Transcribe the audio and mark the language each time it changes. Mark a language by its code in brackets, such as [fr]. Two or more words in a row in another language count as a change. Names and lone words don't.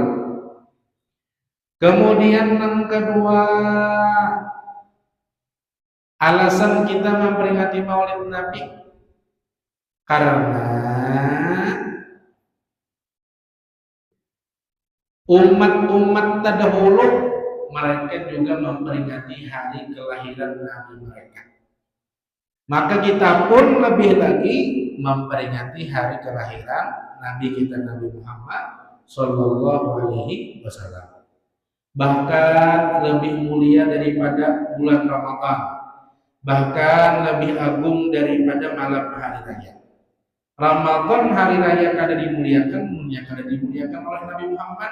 [id] Kemudian yang kedua, alasan kita memperingati Maulid Nabi karena umat-umat terdahulu mereka juga memperingati hari kelahiran Nabi mereka. Maka kita pun lebih lagi memperingati hari kelahiran Nabi kita Nabi Muhammad [ar] صلى الله عليه وسلم. [id] Bahkan lebih mulia daripada bulan Ramadan. Bahkan lebih agung daripada malam hari raya. [bjn] Ramadan hari raya kada dimuliakan, kada dimuliakan oleh Nabi Muhammad.